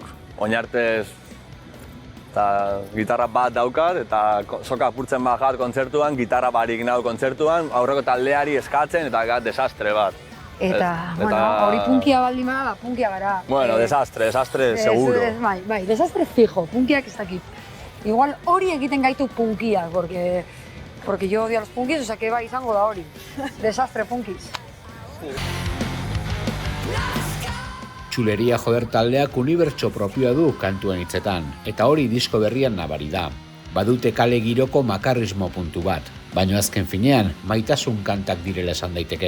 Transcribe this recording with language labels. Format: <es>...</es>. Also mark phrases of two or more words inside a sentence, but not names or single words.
<eu>Oinartez gitarra bat daukat eta soka apurtzen bat kontzertuan, gitarra barik nahu kontzertuan, aurreko taldeari eskatzen eta desastre bat. Eta, hori punkia baldin bada, punkia gara. Bueno, desastre, seguro. Bai, desastre fijo, punkiak ez dakit. Igual hori egiten gaitu punkiak,</eu> <es>porque yo odio a los punkis, osea que</es> <eu>bai izango da hori. Desastre punkis. Txuleria Joder taldeak unibertso propioa du kantuen hitzetan, eta hori disko berrian nabari da. Badute kale giroko makarrismo puntu bat, baina azken finean maitasun kantak direla esan daiteke.</eu>